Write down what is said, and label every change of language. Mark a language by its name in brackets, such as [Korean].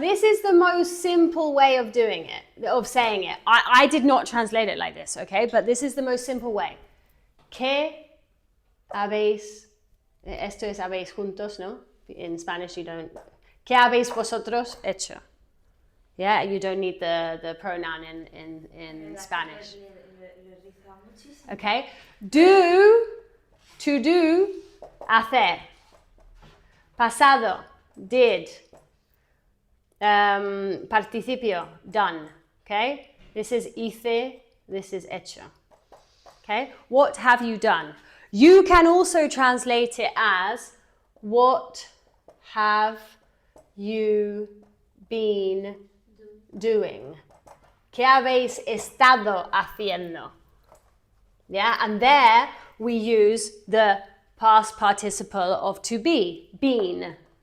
[English] This is the most simple way of doing it, of saying it. I did not translate it like this, okay? But this is the most simple way. [Spanish] ¿Qué habéis? Esto es habéis juntos, ¿no? [English] In Spanish you don't. [Spanish] ¿Qué habéis vosotros hecho? [English] Yeah, you don't need the pronoun in Spanish. [Spanish] Le riza muchísimo. [English] Okay? Do, to do, hacer. Pasado, did. Participio, done. Okay? This is hice, this is hecho. Okay? What have you done? You can also translate it as what have you been doing? [Spanish] ¿Qué habéis estado haciendo? [English] Yeah, and there we use the past participle of to be, been.